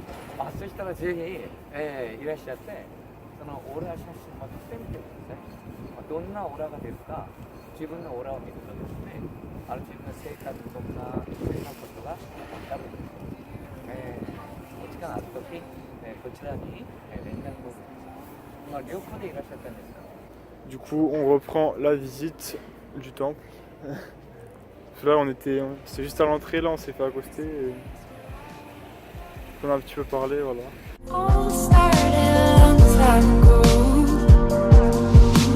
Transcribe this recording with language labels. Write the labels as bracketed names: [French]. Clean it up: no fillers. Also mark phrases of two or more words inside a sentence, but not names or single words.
[Japanese] あ、そしたらぜひ、いらっしゃって、そのオーラ写真を撮ってみてください。どんなオーラが出るか、自分のオーラを見るとですね、ある自分の生活とかそういうことが分かるんです。お時間あるとき、こちらに連絡を。まあ旅行でいらっしゃったんですか？ [French] Du coup on reprend la visite du temple. Là on était, c'est juste à l'entrée, là on s'est fait accoster et on a un petit peu parlé, voilà. [English] All started a long time ago.